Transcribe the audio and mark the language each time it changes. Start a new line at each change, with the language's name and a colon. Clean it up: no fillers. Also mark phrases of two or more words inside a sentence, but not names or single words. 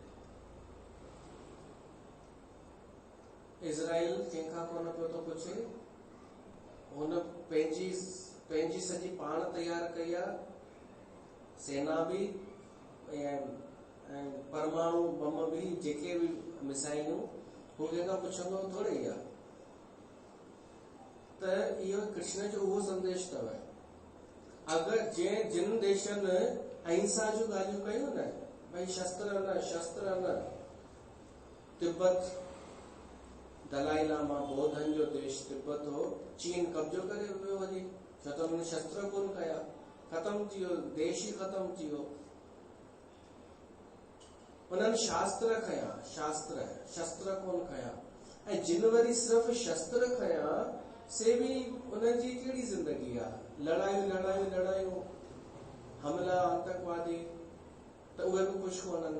Sindhi: इज़राइल कंहिंखां कोन पियो थो पुछे, हुन पंहिंजी सॼी पाण तयार कई आहे, सेना बि ऐं परमाणु बम बि, जेके बि मिसाइलूं, हू कंहिंखां पुछंदो थोरे ई आहे। त इहो कृष्ण जो उहो संदेश अथव। अगरि जिन देशनि अहिंसा जूं ॻाल्हियूं कयूं न, भई शस्त्र न, तिब्बत दलाई लामा बौद्धनि जो देश तिब्बत हो, चीन कब्जो करे वियो वञी, छो त हुननि शस्त्र कोन कया, ख़तम थी वियो, देश ई ख़तम थी वियो। उन्हनि शास्त्र खया, शस्त्र कोन खया। ऐं जिन वरी सिर्फ़ शस्त्र खया, से भी उनजी कहिड़ी जिंदगी आहे, लड़ायूं हमला आतंकवादी, त उहे बि कुझु कोन्हनि।